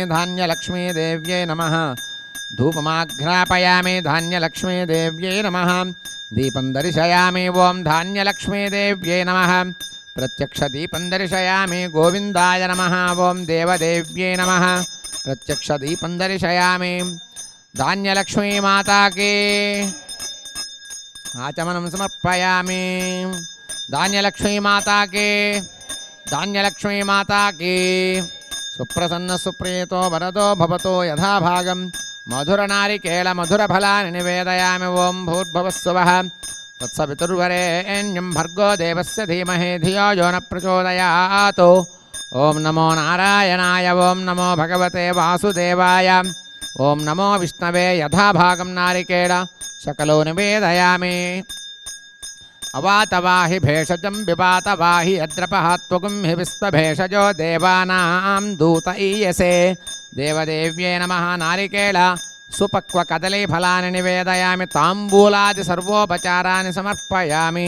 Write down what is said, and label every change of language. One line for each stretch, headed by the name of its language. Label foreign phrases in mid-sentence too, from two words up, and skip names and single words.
Sanskrit: ధాన్యలక్ష్మీదేవ్యై నమః ధూపమాఘ్రాపయామి ధాన్యలక్ష్మీదేవ్యై నమః దీపం దర్శయామి ఓం ధాన్యలక్ష్మీదేవ్యై నమః ప్రత్యక్ష దీపం దర్శయామి గోవిందాయ నమః ఓం దేవదేవ్యై నమః ప్రత్యక్ష దీపం దర్శయామి ధాన్యలక్ష్మీ మాతాకి ఆచమనం సమర్పయామి. ధాన్యలక్ష్మీ మాతాకి ధాన్యలక్ష్మీ మాతాకి సుప్రసన్న సుప్రీతో వరదో భవతో యథాభాగం మధురనారికేళ మధురఫలాని నివేదయామి. ఓం భూర్భువస్సువః తత్సవితుర్వరేణ్యం భర్గో దేవస్య ధీమహి ధియో యో న ప్రచోదయాత్. ఓం నమో నారాయణాయ ఓం నమో భగవతే వాసుదేవాయ ఓం నమో విష్ణవే యథాభాగం నారికేళ శకలో నివేదయామి. అవాతవాహి భేషజం విపాతవాహి అద్రపహాత్వగుం హి విశ్వభేషజో దేవానాం దూత ఈయసే దేవదేవ్యే నమః నారికేళ సుపక్వ కదలీ ఫలాన్ని నివేదయామి తాంబూలాది సర్వోపచారాన్ని సమర్పయామి.